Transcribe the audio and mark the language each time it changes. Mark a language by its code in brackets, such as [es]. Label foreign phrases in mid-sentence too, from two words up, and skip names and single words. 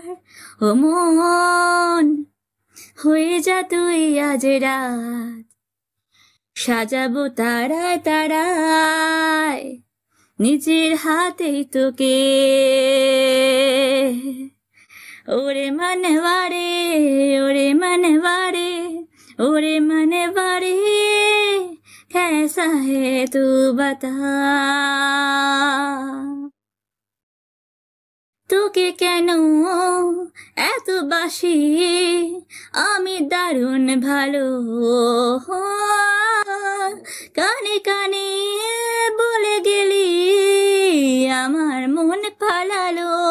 [bn] ও মন, হয়ে যা তুই আজ রাত, সাজাবো তারায় তারায় নিজের হাতেই তোকে। [hi] ओरे मानवारे, ओरे मानवारे, ओरे मानवारे, कैसा है तू बता। [bn] তোকে কেন এত বাসি আমি দারুণ ভালো, কানে কানে বলে গেলি আমার মন পালালো।